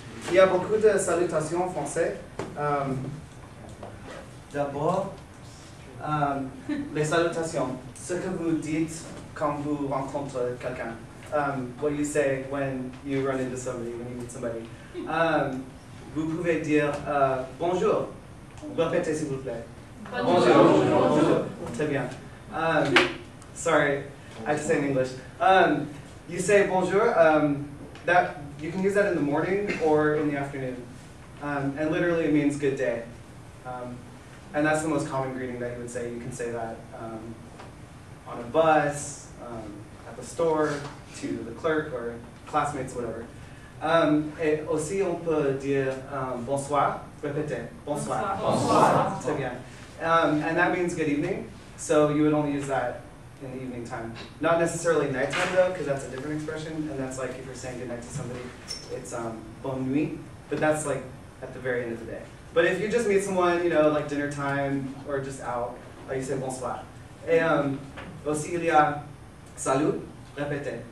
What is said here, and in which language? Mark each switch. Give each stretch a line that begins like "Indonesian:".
French: Il y a beaucoup de salutations en français. D'abord, les salutations. Ce que vous dites quand vous rencontrez quelqu'un.
English: What you say when you run into somebody, when you meet somebody.
French: Vous pouvez dire bonjour. Répétez s'il vous plaît. Bonjour. Bonjour. Très bien.
English: Sorry, I have to say in English. You say bonjour. That you can use that in the morning or in the afternoon, and literally it means good day. And that's the most common greeting that you would say. You can say that on a bus, at the store, to the clerk or classmates, whatever.
French: Et aussi on peut dire bonsoir. Répétez. Bonsoir. Bonsoir. Très bien.
English: And that means good evening. So you would only use that in the evening time. Not necessarily nighttime though, because that's a different expression, and that's like if you're saying goodnight to somebody, it's
French: bonne nuit,
English: but that's like at the very end of the day. But if you just meet someone, you know, like dinner time or just out, you say bonsoir.
French: Et aussi il y a salut, répétez.